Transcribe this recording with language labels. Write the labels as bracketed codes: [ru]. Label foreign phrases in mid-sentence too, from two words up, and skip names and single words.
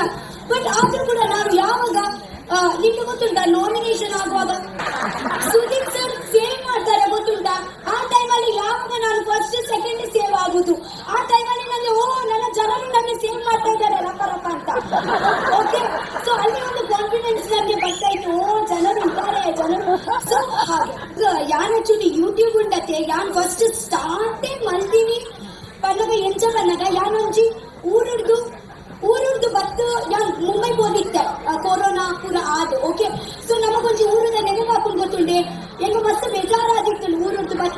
[kn] ಬಟ್ ಆದ್ರೂ ಕೂಡ ನಾನು ಯಾವಾಗ ನಿಮ್ಗೆ ಗೊತ್ತುಂಟಾ ನಾಮಿನೇಷನ್ ಆಗುವಾಗ ಸುದೀಪ್ ಸರ್ ಸೇವ್ ಮಾಡ್ತಾರೆ ಗೊತ್ತುಂಟಾ. ಆ ಟೈಮಲ್ಲಿ ಯಾವಾಗ ನಾನು [en] first second save [kn] ಆಗುದು ಆ ಟೈಮಲ್ಲಿ ನನಗೆ ನನ್ನ ಜನರು ನನ್ನ ಸೇವ್ ಮಾಡ್ತಾ ಇದ್ದಾರೆ ರಪ್ಪ ರಪ್ಪ ಅಂತ. [en] okay so [kn] ಅಲ್ಲಿ ಒಂದು ಕಾನ್ಫಿಡೆನ್ಸ್ ನನಗೆ ಬರ್ತಾ ಇತ್ತು ಜನರು ಇದ್ದಾರೆ ಜನರು. [tcy] ಸೊ ಹಾಗೆ ಯಾನ್ ಆಕ್ಚುಲಿ ಯೂಟ್ಯೂಬ್ ಉಂಡತೆ ಯಾನ್ ಫಸ್ಟ್ ಸ್ಟಾರ್ಟೇ ಮಲ್ತೀನಿ ಪನ್ನಗ ಎಂಚ ಪನ್ನಗ ಯಾನೊಂಜಿ ಊರುಡ್ದು ಬತ್ತು ಯಾನ್ ಮುಂಬೈ ಹೋಗಿತ್ತೆ ಕೊರೋನಾ ಪೂರ ಆದು. [en] okay so [tcy] ನಮಗೊಂಜಿ ಊರದ ನೆನಪು ಹಾಕೊಂಡು ಗೊತ್ತುಂಡೆ ಎಂಗ ಮಸ್ತ್ ಬೇಜಾರಾದಿತ್ತು ಊರುಡ್ದು ಬತ್ತು.